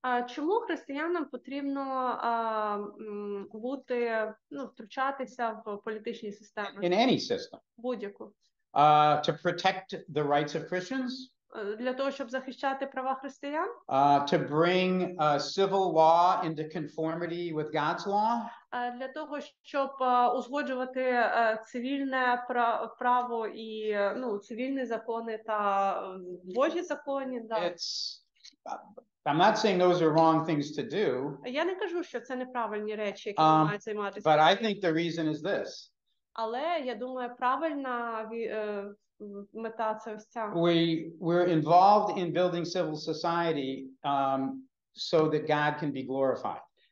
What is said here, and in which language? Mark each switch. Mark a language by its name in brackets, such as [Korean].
[Ukrainian] Чому християнам потрібно втручатися в політичні системи? [English] In any system. [Ukrainian] Будь-яку. [English] To protect the rights of Christians? [Ukrainian] Для того, щоб захищати права християн? [English] To bring civil law into conformity with God's law? [Ukrainian] Для того, щоб узгоджувати цивільне право і цивільні закони та Божі закони. [English] I'm not saying those are wrong things to do. [Ukrainian] Я не кажу, що це неправильні речі, які мають займатися. [English] But I think the reason is this. [Ukrainian] Але я думаю, правильна мета це ось ця. [English] We're involved in building civil society so that God can be glorified.